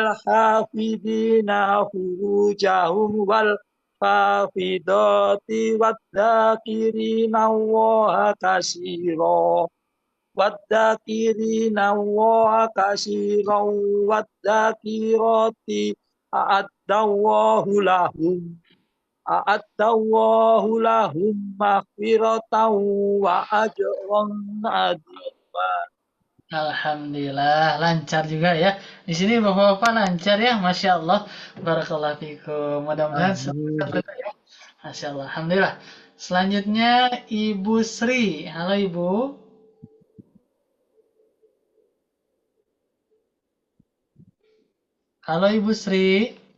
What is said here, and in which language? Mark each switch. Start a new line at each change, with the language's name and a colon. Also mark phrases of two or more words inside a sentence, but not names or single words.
Arabic: حافظين فروجهم والحافظات والذاكرين الله كثيرا والذاكرين الله كثيرا والذاكرات أعد الله لهم مغفرة وأجرا عظيما.
Indonesian: Alhamdulillah, lancar juga ya. Di sini Bapak-bapak lancar ya,
Arabic: ما شاء الله. بارك الله فيكم.
Indonesian: Mudah-mudahan semoga ya.
Arabic: ما شاء الله.
Indonesian: Alhamdulillah. Selanjutnya Ibu Sri. Halo Ibu. Halo Ibu Sri.